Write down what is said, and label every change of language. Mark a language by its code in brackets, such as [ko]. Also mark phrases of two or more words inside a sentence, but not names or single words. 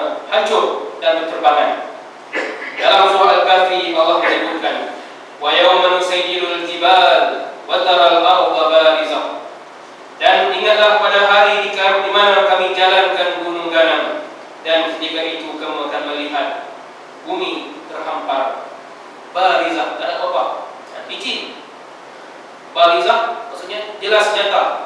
[id] hancur dan berterbangan. Dalam surah Al-Kahfi Allah menyebutkan, [ar] ويوم نسير الجبال وترى الأرض بارزة. [id] Dan ingatlah pada hari di mana kami jalankan gunung ganang, dan ketika itu kamu akan melihat bumi terhampar. Barizah, tak ada apa-apa, licin. Barizah maksudnya jelas nyata.